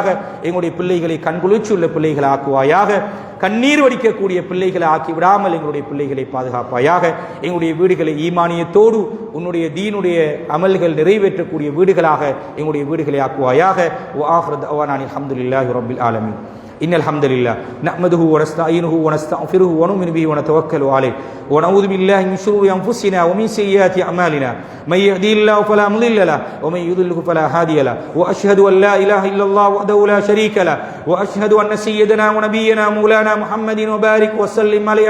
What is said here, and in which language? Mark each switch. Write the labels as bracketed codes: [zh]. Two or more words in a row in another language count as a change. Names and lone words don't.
[ta] எங்களுடைய பிள்ளைகளை கண்குளிர்ச்சி உள்ள பிள்ளைகளை ஆக்குவாயாக. கண்ணீர் வடிக்கக்கூடிய பிள்ளைகளை ஆக்கி விடாமல் எங்களுடைய பிள்ளைகளை பாதுகாப்பாயாக. எங்களுடைய வீடுகளை ஈமானியத்தோடு உன்னுடைய தீனுடைய அமல்கள் நிறைவேற்றக்கூடிய வீடுகளாக எங்களுடைய வீடுகளை ஆக்குவாயாக. [ar] وآخر دعوانا الحمد لله رب العالمين. إن الحمد لله نحمده ونستعينه ونستغفره ونؤمن به ونتوكل عليه ونعوذ بالله من شرور أنفسنا ومن سيئات أعمالنا من يهدي الله فلا مضل له ومن يضلل فلا هادي له وأشهد أن لا إله إلا الله وحده لا شريك له وأشهد أن سيدنا ونبينا مولانا محمد وبارك وسلم عليه.